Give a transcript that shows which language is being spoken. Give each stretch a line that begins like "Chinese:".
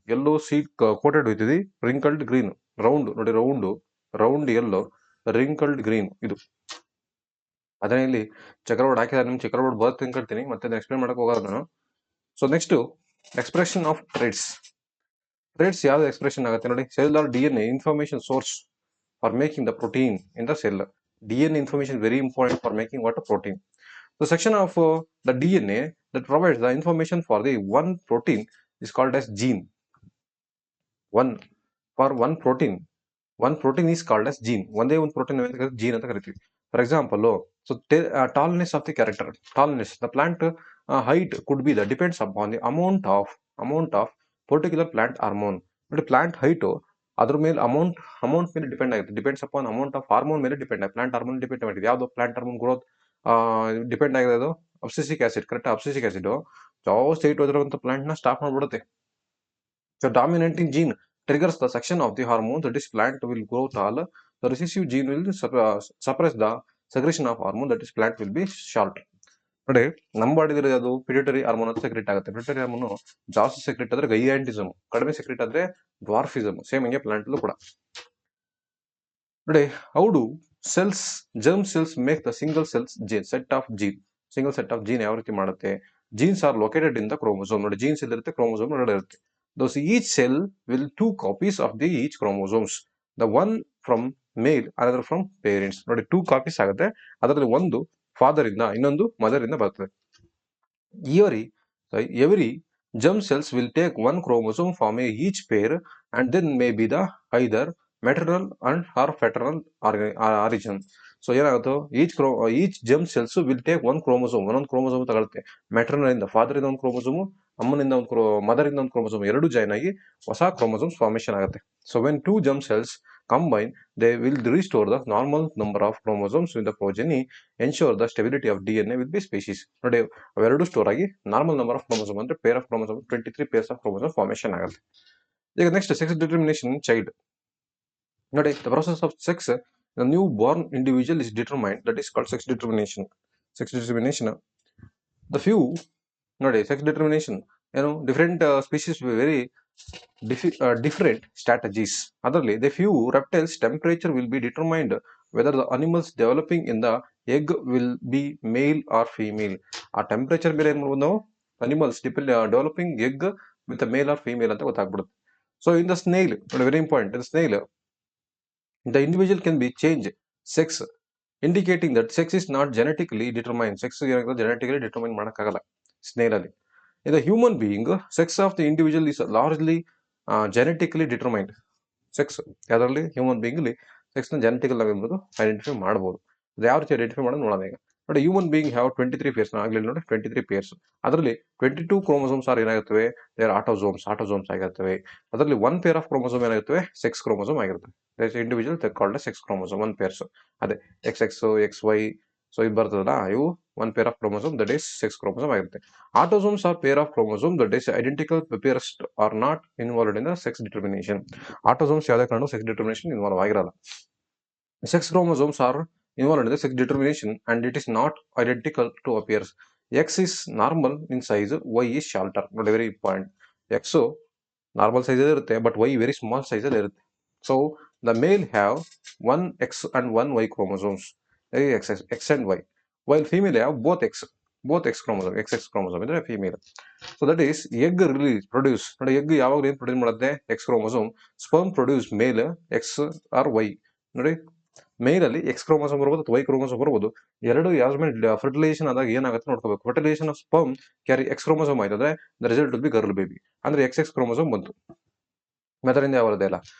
English: Yellow seed coated with the wrinkled green. Round ನೋಡಿ, round yellow, wrinkled green.
Kannada: ಇದು ಅದನ್ನ ಇಲ್ಲಿ ಚಕ್ರಬೋರ್ಡ್ ಹಾಕಿದ್ರೆ ನಿಮ್ಗೆ ಚಕ್ರಬೋರ್ಡ್ ಬರುತ್ತೆ ಅನ್ಕೊಳ್ತೀನಿ, ಮತ್ತೆ ಎಕ್ಸ್ಪ್ಲೇನ್ ಮಾಡಕ್ ಹೋಗೋದು ನಾನು. So next expression of trades ಯಾವ್ದು ಎಕ್ಸ್ಪ್ರೆಷನ್ ಆಗುತ್ತೆ ನೋಡಿ.
English: Cell are DNA information source for making the protein in the cell. DNA information very important for making what? A protein. The section of the DNA that provides the information for the one protein is called as gene. One protein is called as gene.
Kannada: ಒಂದೇ ಒಂದು protein gene ಅಂತ ಕರಿತೀವಿ. For example, so
English: tallness of the character. Tallness, the plant height could be the depends upon the amount of particular plant hormone.
Kannada: ನೋಡಿ, plant height ಅದ್ರ ಮೇಲೆ amount ಮೇಲೆ depend ಆಗುತ್ತೆ. Depends upon amount of hormone ಮೇಲೆ depend ಆಗುತ್ತೆ. Plant hormone depend ಆಗಿದೆ. ಯಾವ್ದು plant hormone growth depend ಆಗಿರೋದು? Abscisic acid, correct? Abscisic acid ಜಾಸ್ತಿ ಹೈಟ್ ಹೋದಿರುವಂತ ಪ್ಲಾಂಟ್ ನ stop ಮಾಡ್ಬಿಡುತ್ತೆ.
English: So dominating gene triggers the section of the hormone that is plant will grow tall. The recessive gene will suppress the secretion of hormone that is plant will be short.
Kannada: ನೋಡಿ, ನಮ್ಮ ಬಾಡಿದ್ರೆ ಅದು pituitary hormone ಅಂತ secret ಆಗುತ್ತೆ. Pituitary hormone ಜಾಸ್ತಿ secret ಆದ್ರೆ ಗೈಯಾಂಟಿಸಮ್, ಕಡಿಮೆ secret ಆದ್ರೆ ಡ್ವಾರ್ಫಿಸಮ್. Same ಹಂಗೆ ಪ್ಲಾಂಟ್ ಕೂಡ ನೋಡಿ.
English: how do germ cells make the single set of gene
Kannada: ಯಾವ ರೀತಿ ಮಾಡುತ್ತೆ?
English: Genes are located in the chromosome.
Kannada: ನೋಡಿ, ಜೀನ್ಸ್ ಇರುತ್ತೆ, ಕ್ರೋಮೋಸೋಮ್ ಒಳಗಡೆ ಇರುತ್ತೆ.
English: Thus each cell will 2 copies of the each chromosomes. The one from male, another from parents.
Kannada: ನೋಡಿ, 2 copies ಆಗುತ್ತೆ. ಅದರಲ್ಲಿ ಒಂದು ಫಾದರ್ ಇಂದ, ಇನ್ನೊಂದು ಮದರ್ ಇಂದ ಬರ್ತದೆ.
English: Every germ cells will take 1 chromosome from each pair and then may be the either maternal and or paternal origin.
Kannada: So ಏನಾಗುತ್ತೆ,
English: each germ cells will take 1 chromosome,
Kannada: ಒಂದೊಂದು ಕ್ರೋಮೋಸೋಮ್ ತಗೊಳುತ್ತೆ. ಮ್ಯಾಟರ್ನಲ್ ಇಂದ, father ಇಂದ ಒಂದು chromosome, ಅಮ್ಮನಿಂದ ಒಂದು mother ಇಂದ ಒಂದು chromosome, ಎರಡು ಜಾಯ್ನ್ ಆಗಿ ಹೊಸ ಕ್ರೋಮೋಸೋಮ್ಸ್ ಫಾರ್ಮೇಶನ್ ಆಗುತ್ತೆ.
English: So when 2 germ cells combine, they will restore the normal number of chromosomes in the progeny, ensure the stability of DNA with the species.
Kannada: ನೋಡಿ ಅವೆರಡು ಸ್ಟೋರ್ ಆಗಿ ನಾರ್ಮಲ್ ನಂಬರ್ ಆಫ್ ಕ್ರೋಮೋಸೋಮ್ ಅಂದ್ರೆ pair of chromosome
English: 23 pairs of chromosome
Kannada: formation ಆಗುತ್ತೆ.
English: ಈಗ next sex determination child. ನೋಡಿ the process of sex, the new born individual is determined, that is called sex determination. Sex determination, the few ನೋಡಿ sex determination ಏನು different species very different strategies. ಅದರಲ್ಲಿ the few reptiles temperature will be determined whether the animals developing in the egg will be male or female.
Kannada: ಆ temperature ಮೇಲೆ ಏನು ಮಾಡ್ಬೋದು ನಾವು animals developing egg with male or female ಅಂತ ಗೊತ್ತಾಗ್ಬಿಡುತ್ತೆ.
English: So in the snail, very important, in snail the individual can be changed sex, indicating that sex is not genetically determined. Sex genetically determine
Kannada: ಮಾಡೋಕ್ಕಾಗಲ್ಲ snail ಅಲ್ಲಿ.
English: In the human being, sex of the individual is largely genetically determined.
Kannada: Sex ಅದರಲ್ಲಿ human being ಅಲ್ಲಿ ಸೆಕ್ಸ್ನ genetical ಆಗಿರ್ಬೋದು identify ಮಾಡ್ಬೋದು. ಅದು ಯಾವ ರೀತಿ identify ಮಾಡೋದು ನೋಡೋಣ ಈಗ. ನೋಡಿ ಹ್ಯೂಮನ್ ಬೀಯಿಂಗ್ ಹ್ಯಾವ್ 23 pairs, ಆಗಲಿ ನೋಡಿ 23 pairs. ಅದರಲ್ಲಿ 22 chromosomes ಆರ್ ಏನಾಗುತ್ತವೆ, ದೇರ್ ಆಟೋಸೋಮ್ಸ್ ಆಗಿರ್ತವೆ. ಅದರಲ್ಲಿ 1 pair of chromosome ಏನಾಗುತ್ತವೆ, sex chromosome ಆಗಿರ್ತವೆ. Individual called sex chromosome 1 pairs. ಅದೇ XX XY, ಸೊ ಇದು ಬರ್ತದಲ್ಲ, ಇವು 1 pair of chromosome, that is sex chromosome ಆಗಿರುತ್ತೆ.
English: Autosomes are pair of chromosome that is identical pairs are not involved in the sex determination.
Kannada: Autosomes ಯಾವುದೇ ಕಾರಣ sex determination involve ಆಗಿರಲ್ಲ.
English: Sex chromosomes are involved in the sex determination and it is not identical to a pairs. X is normal in size, Y is shorter. Not very important.
Kannada: X normal size ಇರುತ್ತೆ,
English: but Y very small size
Kannada: ಅಲ್ಲಿ ಇರುತ್ತೆ.
English: So the male have 1 X and 1 Y chromosomes, X and Y, while female have both X chromosome, XX chromosome
Kannada: ಇದ್ರೆ female. So that is egg produce, ನೋಡಿ egg ಯಾವಾಗ ಏನು produce ಮಾಡುತ್ತೆ, X chromosome. Sperm produce ಮೇಲ್ X R Y. ನೋಡಿ ಮೇಲ್ ಅಲ್ಲಿ X chromosome ಬರ್ಬೋದು ಅಥವಾ Y chromosome ಬರ್ಬೋದು. ಎರಡು ಯಾವ್ದ್ರ ಮೇಲೆ ಫರ್ಟಿಲೈಸೇಷನ್ ಆದಾಗ ಏನಾಗುತ್ತೆ ನೋಡ್ಕೋಬೇಕು. Fertilisation of sperm carry X chromosome ಆಯ್ತಂದ್ರೆ
English: the result will be girl baby,
Kannada: ಅಂದ್ರೆ XX chromosome ಬಂತು. ಮದರಿಂದ ಯಾವ ಬರೋದೇ ಇಲ್ಲ.